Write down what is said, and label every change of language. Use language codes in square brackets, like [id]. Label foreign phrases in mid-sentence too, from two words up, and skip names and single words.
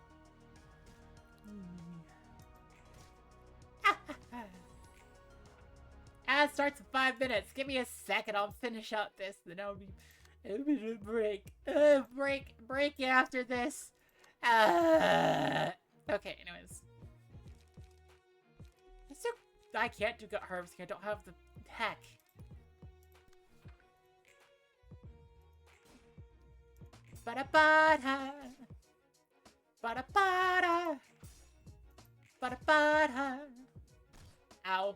[en] Ad starts in 5 minutes. Give me a second. I'll finish up this. Then it'll be a break. Break after this. Okay, anyways. I can't do gut harvesting. I don't have the heck. Ba-da-ba-da. Bada bada. Bada bada. Ow.